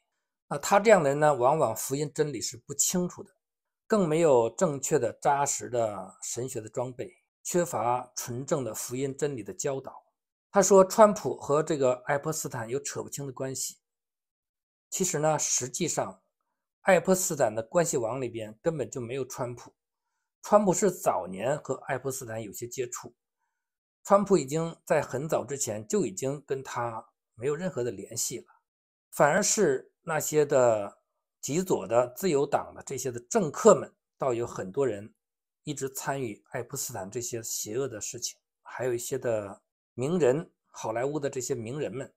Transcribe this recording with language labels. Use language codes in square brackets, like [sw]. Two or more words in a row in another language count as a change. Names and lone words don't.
[zh] 那他這樣的人呢，往往福音真理是不清楚的，更沒有正確的扎實的神學的裝備，缺乏純正的福音真理的教導。他說川普和這個愛潑斯坦有扯不清的關係，其實呢，實際上愛潑斯坦的關係網裡邊根本就沒有川普，川普是早年和愛潑斯坦有些接觸，川普已經在很早之前就已經跟他沒有任何的聯繫了，反而是那些的极左的自由黨的這些的政客們，倒有很多人一直參與愛潑斯坦這些邪惡的事情，還有一些的名人，好萊塢的這些名人們。